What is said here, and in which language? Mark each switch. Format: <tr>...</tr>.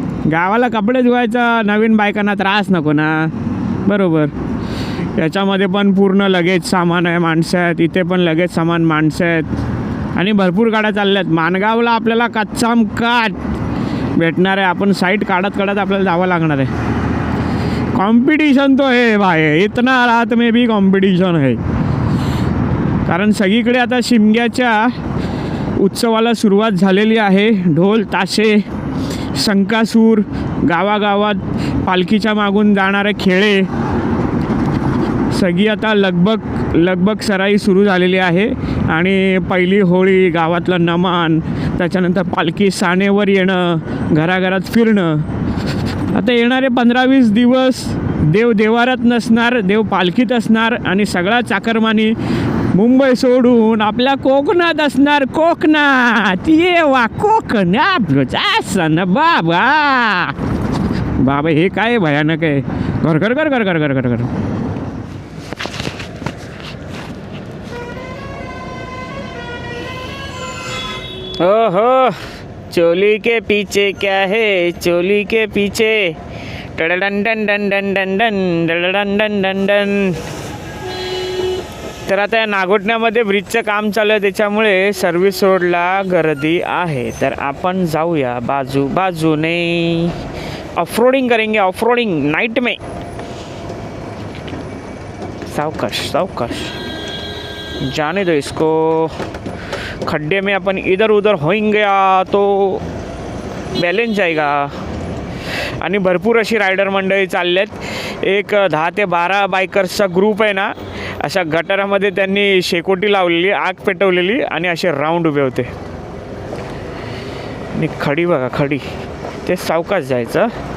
<mr>गावाला कपडे धुवायचा नवीन बायकांना त्रास नको ना, बरोबर. याच्यामध्ये पण पूर्ण लगेच सामान आहे, माणसं आहेत. इथे पण लगेच सामान, माणसं आहेत आणि भरपूर गाड्या चालल्या आहेत. मानगावला आपल्याला कच्चाम काट भेटणार आहे. आपण साईट काढत आपल्याला जावं लागणार आहे.</mr> <hi>कॉम्पिटिशन तो है भाई, इतना रात में भी कॉम्पिटिशन है.</hi> <mr>कारण सगळीकडे आता शिमग्याच्या उत्सवाला सुरुवात झालेली आहे. ढोल ताशे, शंकासूर, गावागावात पालखीच्या मागून जाणारे खेळे, सगळी आता लगबग सराई सुरू झालेली आहे. आणि पहिली होळी, गावातलं नमन, त्याच्यानंतर पालखी सानेवर येणं, घराघरात फिरणं. आता येणारे 15-20 दिवस देव देवारात नसणार, देव पालखीत असणार आणि सगळा चाकरमानी मुंबई सोडून आपल्या कोकणात असणार. कोकणात ये वा, कोकणात असं ना बाबा. हे काय भयानक आहे. घर.</mr> <hi>ओहो, चोली के पीछे क्या है, चोली के पीछे done done done done done done done done done done.</hi> <mr>तर आता या नागोठण्यामध्ये ब्रिजचं काम चालू आहे, त्याच्यामुळे सर्व्हिस रोडला गर्दी आहे. तर आपण जाऊया बाजूने,</mr> <hi>ऑफरोडिंग करेंगे, ऑफरोडिंग नाइट में. सावकाश जाने दो इसको. खड्डे में अपन इधर उधर होईंगे तो बैलेंस जाएगा.</hi> <mr>आणि भरपूर अशी रायडर मंडळी चाललेत. एक 10 ते 12 बायकर्सचा ग्रुप आहे ना, अशा गटारामध्ये त्यांनी शेकोटी लावलेली, आग पेटवलेली आणि असे राऊंड उभे होते. आणि खडी बघा, खडी ते सावकाश जायचं.</mr>